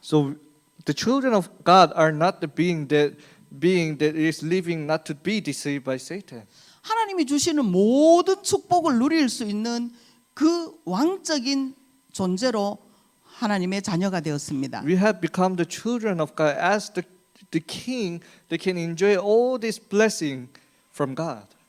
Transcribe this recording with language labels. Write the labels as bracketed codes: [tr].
[en] So the children of God are not the being that is living not to be deceived by Satan. [ko] 하나님이 주시는 모든 축복을 누릴 수 있는 그 왕적인 존재로 하나님의 자녀가 되었습니다. [en] We have become the children of God as the king that can enjoy all this blessing from God.